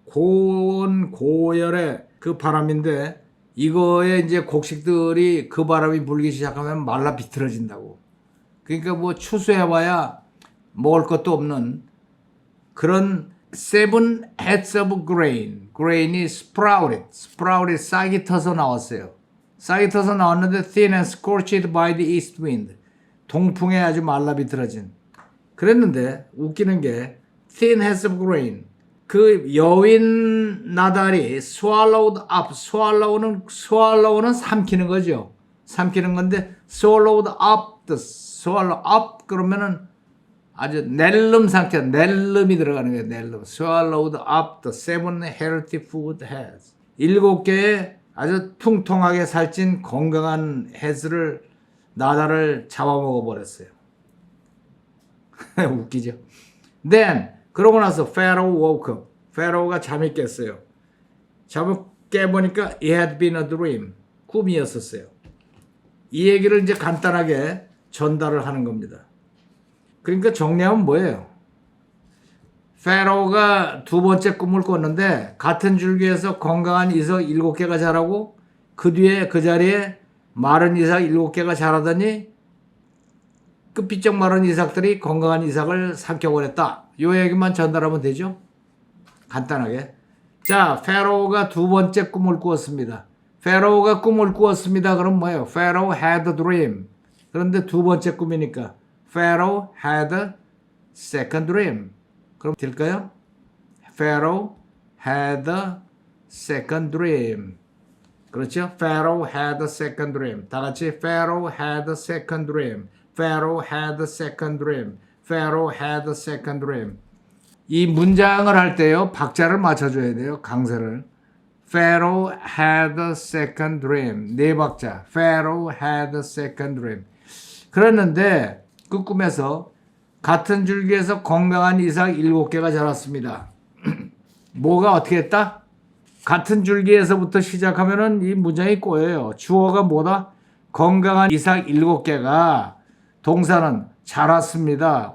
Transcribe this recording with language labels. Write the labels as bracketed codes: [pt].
[ko] 고온 고열의 그 바람인데 이거에 이제 곡식들이 그 바람이 불기 시작하면 말라 비틀어진다고. 그러니까 뭐 추수해봐야 먹을 것도 없는 그런 [en] seven heads of grain. [ko] grain이 sprouted 싹이 터서 나왔어요. 싹이 터서 나왔는데 [en] thin and scorched by the east wind. [ko] 동풍에 아주 말라 비틀어진. 그랬는데 웃기는 게 [en] thin heads of grain. [ko] 그 여윈 나달이 [en] swallowed up. [ko] swallow는 삼키는 거죠. 삼키는 건데 [en] swallowed up. [ko] swallow up 그러면은 아주 낼름 상태, 낼름이 들어가는 거예요. 낼름. [en] swallowed up the seven healthy food heads. [ko] 7개의 아주 통통하게 살찐 건강한 heads를 나달을 잡아먹어 버렸어요. 웃기죠. [en] Then [ko] 그러고 나서 [en] Pharaoh woke up. [ko] Pharaoh가 잠이 깼어요. 잠을 깨보니까 [en] it had been a dream. [ko] 꿈이었었어요. 이 얘기를 이제 간단하게 전달을 하는 겁니다. 그러니까 정리하면 뭐예요? Pharaoh가 두 번째 꿈을 꿨는데 같은 줄기에서 건강한 이삭 7개가 자라고 그 뒤에 그 자리에 마른 이삭 7개가 자라더니 끝비쩍 마른 이삭들이 건강한 이삭을 삼켜버렸다. 이 얘기만 전달하면 되죠? 간단하게. 자, 페로우가 두 번째 꿈을 꾸었습니다. 페로우가 꿈을 꾸었습니다. 그럼 뭐예요? [en] Pharaoh had a dream. [ko] 그런데 두 번째 꿈이니까 [en] Pharaoh had a second dream. [ko] 그럼 될까요? [en] Pharaoh had a second dream. [ko] 그렇죠? [en] Pharaoh had a second dream. [ko] 다 같이 [en] Pharaoh had a second dream. Pharaoh had a second dream. Pharaoh had a second dream. [ko] 이 문장을 할 때요, 박자를 맞춰줘야 돼요, 강세를. [en] Pharaoh had a second dream. [ko] 네 박자. [en] Pharaoh had a second dream. [ko] 그랬는데 그 꿈에서 같은 줄기에서 건강한 이삭 7개가 자랐습니다. 뭐가 어떻게 했다? 같은 줄기에서부터 시작하면은 이 문장이 꼬여요. 주어가 뭐다? 건강한 이삭 7개가 동사는 자랐습니다.